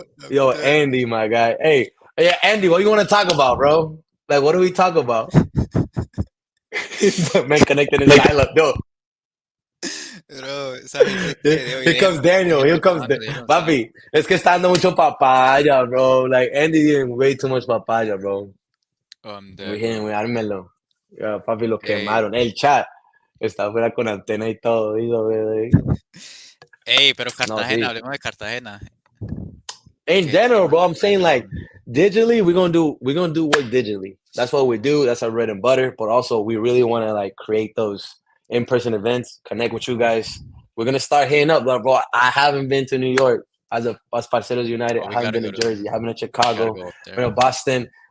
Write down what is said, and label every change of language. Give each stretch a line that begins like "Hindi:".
English: Yo, Andy, my guy. Hey, Andy, what do you want to talk about, bro? Like, what do we talk about? Man connected in dial-up, yo. Bro, here comes Daniel.
Spanish: Papi, es que está dando mucho papaya, bro.
English: Like, Andy didn't way too much papaya, bro.
Spanish: Ármelo. Papi, lo quemaron. El chat está fuera con antena y todo. Ey, pero Cartagena, hablemos de Cartagena.
English: In general, bro, I'm saying, like, digitally, we're gonna do work digitally. That's what we do. That's our bread and butter. But also, we really want to, like, create those in-person events, connect with you guys. We're gonna start hitting up, bro. I haven't been to New York as Parceros United. I haven't been to Jersey. I haven't been to Chicago. We're in Boston.